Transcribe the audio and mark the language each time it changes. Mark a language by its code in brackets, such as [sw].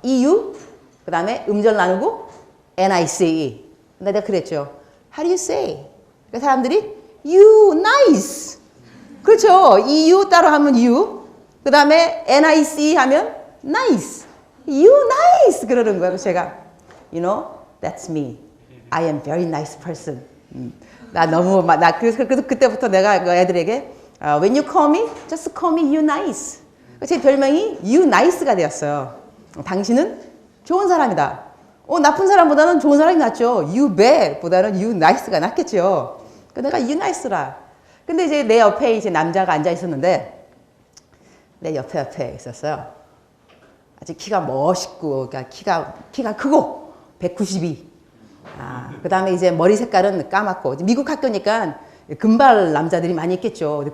[ko] EU 그 다음에 음절 나누고 NICE. 근데 내가 그랬죠. [en] How do you say? [ko] 그러니까 사람들이 you nice. 그렇죠. EU 따로 하면 you. 그 다음에 NICE 하면 nice. You nice 그러는 거예요. 그래서 제가 [en] you know that's me. I am very nice person. [ko] 나 너무 나 그래서 그때부터 내가 애들에게 [en] when you call me, just call me you nice. [ko] 제 별명이 you nice가 되었어요. 당신은 좋은 사람이다. 나쁜 사람보다는 좋은 사람이 낫죠. you bad 보다는 you nice가 낫겠죠. 내가 you nice라. 근데 이제 내 옆에 이제 남자가 앉아 있었는데 내 옆에 있었어요. 아주 키가 멋있고, 그러니까 키가 크고 192. 그 다음에 이제 머리 색깔은 까맣고, 미국 학교니까 금발 남자들이 많이 있겠죠.